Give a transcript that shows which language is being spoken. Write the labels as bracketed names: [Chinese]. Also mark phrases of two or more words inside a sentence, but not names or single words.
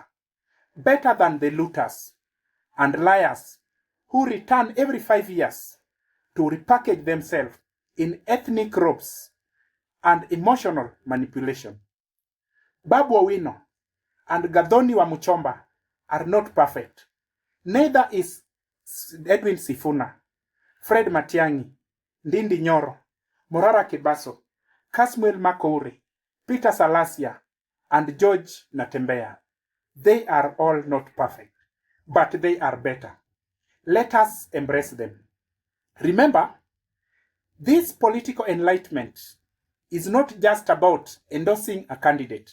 [English] Better than the looters and liars who return every 5 years to repackage themselves in ethnic robes and emotional manipulation. Babu Owino and Gathoni wa Muchomba are not perfect. Neither is Edwin Sifuna, Fred Matiang'i, Ndindi Nyoro, Morara Kibaso, Kasmuel Makouri, Peter Salasia, and George Natembeya. They are all not perfect, but they are better. Let us embrace them. Remember, this political enlightenment is not just about endorsing a candidate.